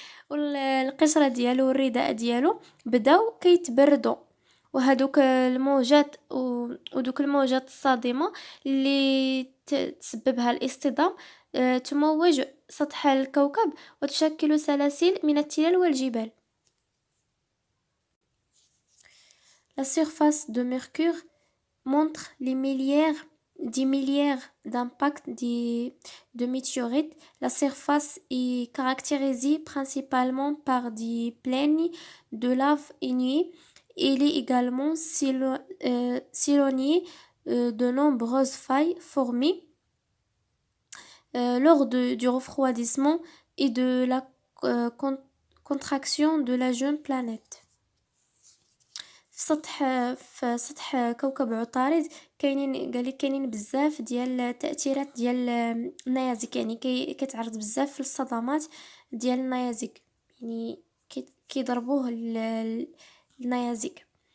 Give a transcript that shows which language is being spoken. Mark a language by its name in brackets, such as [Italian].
[Arabic] والقشرة ديالو والرداء ديالو بداو كيتبردوا. وهادوك الموجات ودوك الموجات الصادمة اللي تسببها الاصطدام تموج سطح الكوكب وتشكل سلاسل من التلال والجبال. [French] La surface de Mercure montre des milliards d'impacts de météorites. La surface est caractérisée principalement par des plaines de lave ignées. Il est également sillonné de nombreuses failles formées lors du refroidissement et de la contraction de la jeune planète. [Arabic] في سطح كوكب عطارد قالك كاينين بزاف ديال التأثيرات ديال النيازك، يعني كيتعرض بزاف للصدمات ديال النيازك، يعني كيضربوه النيازك.